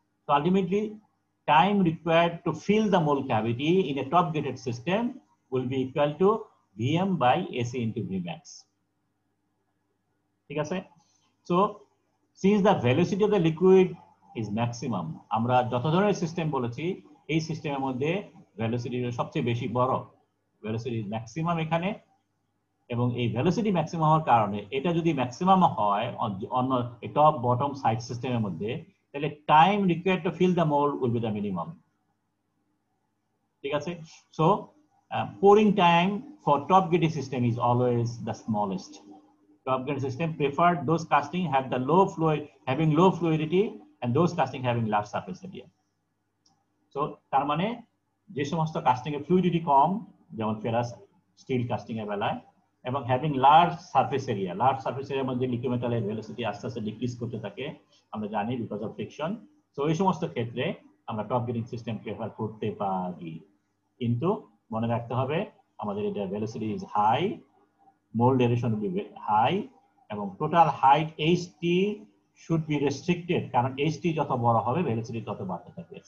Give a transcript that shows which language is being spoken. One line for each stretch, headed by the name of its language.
English: So ultimately, time required to fill the mold cavity in a top gated system will be equal to Vm by AC into Vmax.
Bangla: ঠিক আছে? So since the velocity of the liquid is maximum, আমরা যত ধরনের system বলেছি, এই সিস্টেমের মধ্যে velocity সবচেয়ে বেশি বড়, ভেলোসিটি ম্যাক্সিমাম এখানে, এবং এই ভেলোসিটি ম্যাক্সিমাম হওয়ার কারণে এটা যদি ম্যাক্সিমাম হয় অন্য টপ বটম সাইড সিস্টেমের মধ্যে, তাহলে time required to feel the mould will be the minimum.
English: ঠিক আছে? So pouring time for top gating system is always the smallest. Top gating system preferred those casting have the having low fluidity, and those casting having large surface area.
Bangla: So তার মানে যে সমস্ত casting এর fluidity কম, যেমন ferrous still casting এর বেলায়, এবং having large surface area, large surface এরিয়ার মধ্যে লিকুইড মেটালের ভেলোসিটি আস্তে আস্তে ডিক্রিজ করতে থাকে, আমরা জানি, বিকজ অফ ফ্রিকশন। সো এই সমস্ত ক্ষেত্রে আমরা টপ গেটিং সিস্টেম প্রেফার করতে পারি, কিন্তু মনে রাখতে হবে আমাদের এটা velocity is high, mould aeration will be high, এবং total height HT should be restricted, কারণ এইচটি যত বড় হবে ভেলোসিটি তত বাড়তে থাকবে।